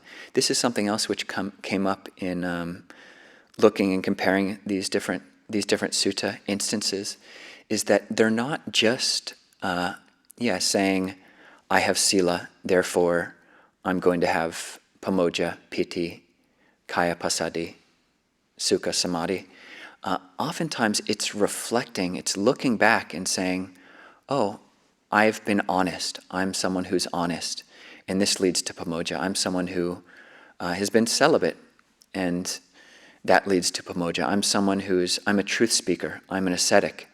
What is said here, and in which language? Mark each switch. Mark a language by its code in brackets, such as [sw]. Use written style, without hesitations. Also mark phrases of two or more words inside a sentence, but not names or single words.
[en] This is something else which came up in looking and comparing these different sutta instances, is that they're not just saying, I have sila, therefore I'm going to have pamoja, [pi] piti, kaya pasadi, sukha, samadhi. [en] Oftentimes it's reflecting, it's looking back and saying, oh, I've been honest. I'm someone who's honest, and this leads to pamoja. I'm someone who has been celibate, and that leads to pamoja. I'm a truth speaker. I'm an ascetic.